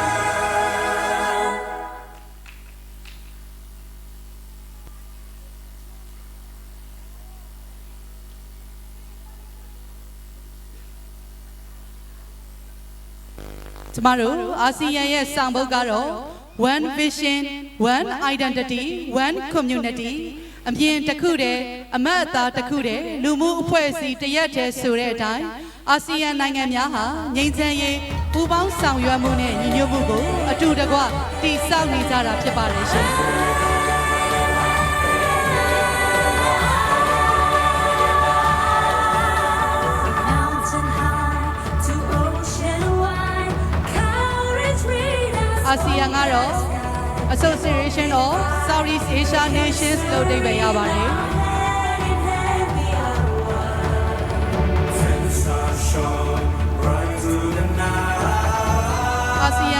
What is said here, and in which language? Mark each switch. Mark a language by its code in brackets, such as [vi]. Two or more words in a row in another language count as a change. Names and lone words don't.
[my] ကျမတို့အာဆီယံရဲ့ဆောင်ပုဒ်ကတော့ [en] One vision, one identity, one community [my] အ မြင်တစ်ခုတည်းအမတ်အသားတစ်ခုတည်းလူမှုအဖွဲ့အစည်းတရက်တည်းဆိုတဲ့အတိုင်းအာဆီယံနိုင်ငံများဟာငြိမ်းချမ်းရေးပူးပေါင်းဆောင်ရွက်မှုနဲ့ညီညွတ်မှုကိုအတူတကွတည်ဆောက်နေကြတာဖြစ်ပါတယ်ရှင် အာဆီယံကတော့ [en] Association of Southeast Asia Nations [my] လို့အဓိပ္ပာယ်ရပါတယ်အာဆီယံ